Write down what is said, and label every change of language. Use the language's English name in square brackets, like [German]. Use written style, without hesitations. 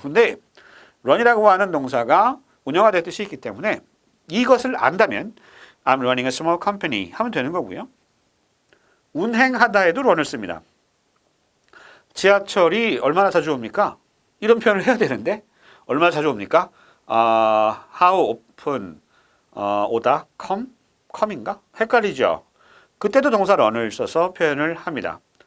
[Korean] 근데 run이라고 하는 동사가 운영하다의 뜻이 있기 때문에 이것을 안다면 [English] I'm running a small company [Korean] 하면 되는 거고요. 운행하다에도 run을 씁니다. 지하철이 얼마나 자주 옵니까? 이런 표현을 해야 되는데 얼마나 자주 옵니까? [English] How often [Korean] 오다? come인가? 헷갈리죠? 그때도 동사 run을 써서 표현을 합니다.